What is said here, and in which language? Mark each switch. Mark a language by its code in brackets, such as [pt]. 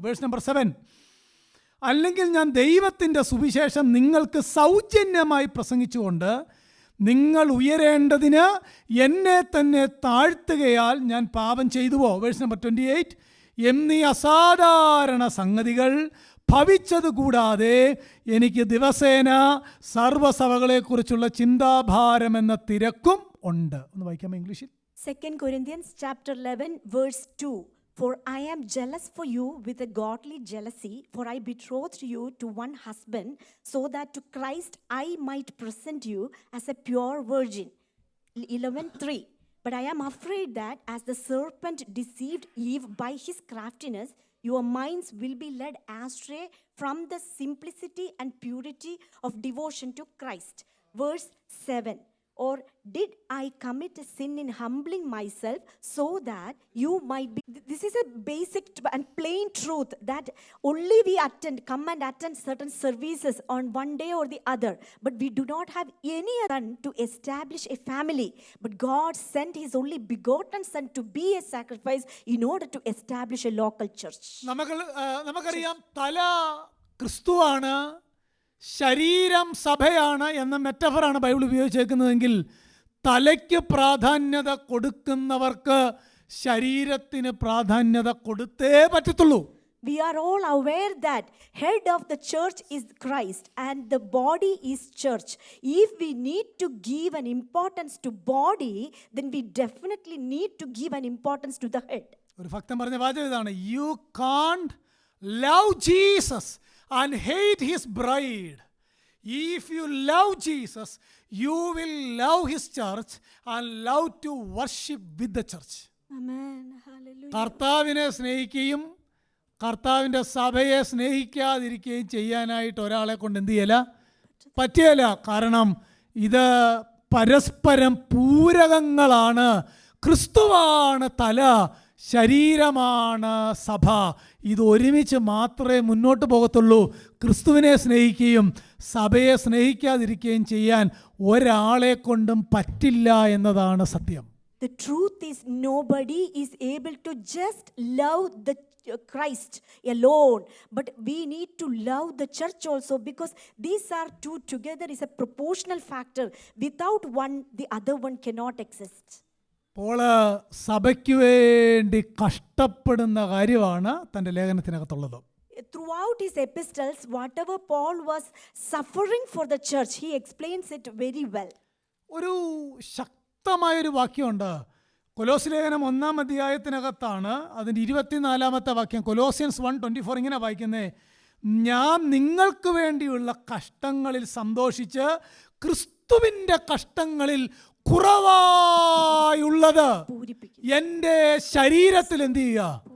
[ml] Verse number 7, അല്ലെങ്കിൽ ഞാൻ ദൈവത്തിൻ്റെ സുവിശേഷം നിങ്ങൾക്ക് സൗജന്യമായി പ്രസംഗിച്ചുകൊണ്ട് നിങ്ങൾ ഉയരേണ്ടതിന് എന്നെ തന്നെ താഴ്ത്തുകയാൽ ഞാൻ പാപം ചെയ്തുവോ. വേഴ്സ് നമ്പർ 28, എന്നീ അസാധാരണ സംഗതികൾ ഭവിച്ചതുകൂടാതെ എനിക്ക് ദിവസേന സർവ്വസഭകളെക്കുറിച്ചുള്ള ചിന്താഭാരം എന്ന തിരക്കും ഉണ്ട്. ഒന്ന് വായിക്കാമോ ഇംഗ്ലീഷിൽ? [en] 2 Corinthians chapter 11 verse 2. For I am jealous for you with a godly jealousy, for I betrothed you to one husband, so that to Christ I might present you as a pure virgin. 11:3. But I am afraid that as the serpent deceived Eve by his craftiness, your minds will be led astray from the simplicity and purity of devotion to Christ. Verse 7. Or did I commit a sin in humbling myself so that you might be... This is a basic and plain truth that only we come and attend certain services on one day or the other. But we do not have any other to establish a family. But God sent His only begotten Son to be a sacrifice in order to establish a local church. [ml] നമുക്കറിയാം, തല ക്രിസ്തുവാണ്, ശരീരം സഭയാണ് എന്ന മെറ്റഫറാണ് Bible ഉപയോഗിച്ചേക്കുന്നതെങ്കിൽ തലയ്ക്ക് പ്രാധാന്യത കൊടുക്കുന്നവർക്ക് ശരീരത്തിന് പ്രാധാന്യത കൊടുത്തേ പറ്റത്തുള്ളൂ. [en] We are all aware that head of the church is Christ and the body is church. If we need to give an importance to body, then we definitely need to give an importance to the head. [ml] ഒരു ഭക്തൻ പറഞ്ഞ വാചകം ഇതാണ്: [en] You can't love Jesus and hate his bride. If you love Jesus, you will love his church and love to worship with the church. Amen. Hallelujah. [ml] കർത്താവിനെ സ്നേഹിക്കുകയും കർത്താവിൻ്റെ സഭയെ സ്നേഹിക്കാതിരിക്കുകയും ചെയ്യാനായിട്ട് ഒരാളെ കൊണ്ട് എന്ത് ചെയ്യല പറ്റിയല്ല. കാരണം ഇത് പരസ്പരം പൂരകങ്ങളാണ്. ക്രിസ്തുവാണ് തല, ശരീരമാണ് സഭ. ഇത് ഒരുമിച്ച് മാത്രമേ മുന്നോട്ട് പോകത്തുള്ളൂ. ക്രിസ്തുവിനെ സ്നേഹിക്കുകയും സഭയെ സ്നേഹിക്കാതിരിക്കുകയും ചെയ്യാൻ ഒരാളെ കൊണ്ടും പറ്റില്ല എന്നതാണ് സത്യം. [en] The truth is nobody is able to just love the Christ alone, but we need to love the church also, because these are two together is a proportional factor. Without one, the other one cannot exist. [ml] അപ്പോൾ സഭയ്ക്ക് വേണ്ടി കഷ്ടപ്പെടുന്ന കാര്യമാണ് തൻ്റെ ലേഖനത്തിനകത്തുള്ളത്. [en] Throughout his epistles, whatever Paul was suffering for the church, he explains it very well. [ml] ഒരു ശക്തമായൊരു വാക്യമുണ്ട് കൊലോസ്യ ലേഖനം 1-ാം അധ്യായത്തിനകത്താണ്. അതിൻ്റെ 24-ാമത്തെ വാക്യം, കൊലോസിയൻസ് 1:24 ഇങ്ങനെ വായിക്കുന്നേ: ഞാൻ നിങ്ങൾക്ക് വേണ്ടിയുള്ള കഷ്ടങ്ങളിൽ സന്തോഷിച്ച് ക്രിസ്തുവിൻ്റെ കഷ്ടങ്ങളിൽ കുറവായുള്ളത് എൻ്റെ ശരീരത്തിൽ എന്ത് ചെയ്യുക.